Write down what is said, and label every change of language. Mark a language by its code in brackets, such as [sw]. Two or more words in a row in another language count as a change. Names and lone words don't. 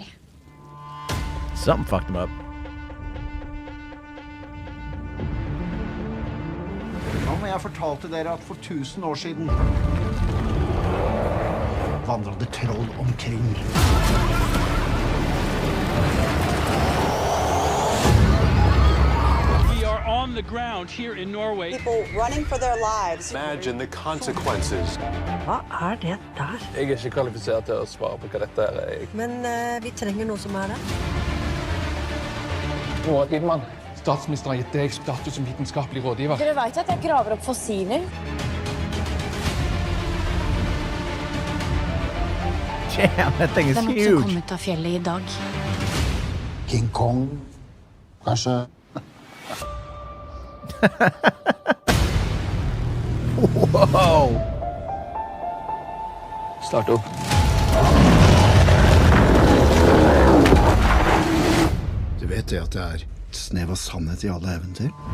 [en] Something fucked him up. [no] Som jeg fortalte dere at for 1000 år siden vandret det troll omkring. [en] We are on the ground here in Norway. People running for their lives. Imagine the consequences. [no] Hva det der? Jeg ikke kvalifisert til å svare på hva dette er. Men vi trenger noe som det. Roar Gidman, statsministeren har gitt deg status som vitenskapelig rådgiver. Dere vet at jeg graver opp fossiler? [en] Damn, that thing is huge. [no] Det måtte komme ut av fjellet i dag. King Kong, kanskje? Whoa! Start opp. Du vet det at det er et snev av sannhet i alle eventyr?